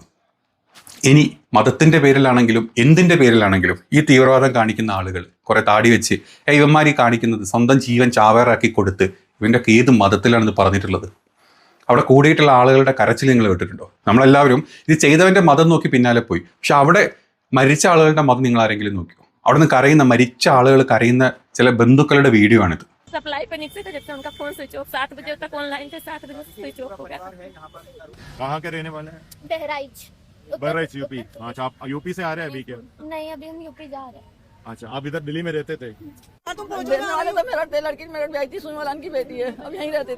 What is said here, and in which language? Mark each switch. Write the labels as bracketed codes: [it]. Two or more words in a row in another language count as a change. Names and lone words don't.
[ml] ഇനി മതത്തിൻ്റെ പേരിലാണെങ്കിലും എന്തിൻ്റെ പേരിലാണെങ്കിലും ഈ തീവ്രവാദം കാണിക്കുന്ന ആളുകൾ കുറെ താടി വെച്ച് ഇവന്മാരി കാണിക്കുന്നത് സ്വന്തം ജീവൻ ചാവേറാക്കി കൊടുത്ത് ഇവൻ്റെയൊക്കെ ഏത് മതത്തിലാണെന്ന് പറഞ്ഞിട്ടുള്ളത്? അവിടെ കൂടിയിട്ടുള്ള ആളുകളുടെ കരച്ചിൽ നിങ്ങൾ കേട്ടിട്ടുണ്ടോ? നമ്മളെല്ലാവരും ഇത് ചെയ്തവൻ്റെ മതം നോക്കി പിന്നാലെ പോയി. പക്ഷെ അവിടെ മരിച്ച ആളുകളുടെ മതം നിങ്ങൾ ആരെങ്കിലും നോക്കിയോ? അവിടെ നിന്ന് കരയുന്ന, മരിച്ച ആളുകൾ കരയുന്ന ചില ബന്ധുക്കളുടെ വീഡിയോ ആണിത്. [hi] सप्लाई पे नीचे थे, जब से उनका फोन स्विच ऑफ, 7 बजे तक ऑनलाइन थे, 7 बजे स्विच ऑफ हो गया। कहाँ के रहने वाले हैं? बहराइच। बहराइच यूपी। अच्छा, आप यूपी से आ रहे हैं अभी क्या? नहीं, अभी हम यूपी जा रहे हैं। अच्छा, आप इधर दिल्ली में रहते थे? वाले तो मेरा लड़की मेरा बेटी थी, सुनवालान की बेटी है, अब यहीं रहती थी।